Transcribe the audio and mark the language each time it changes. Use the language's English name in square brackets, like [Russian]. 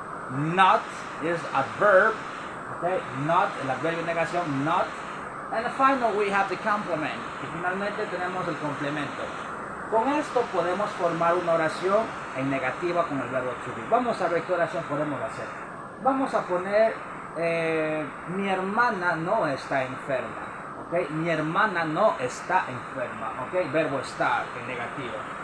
[English] Not is a verb. [Spanish] Okay, not, el adverbio de negación, not. [English] And finally we have the complement. [Spanish] Y finalmente tenemos el complemento. Con esto podemos formar una oración en negativa con el verbo to be. Vamos a ver qué oración podemos hacer. Vamos a poner, mi hermana no está enferma. Okay? Mi hermana no está enferma. Okay? Verbo estar en negativo.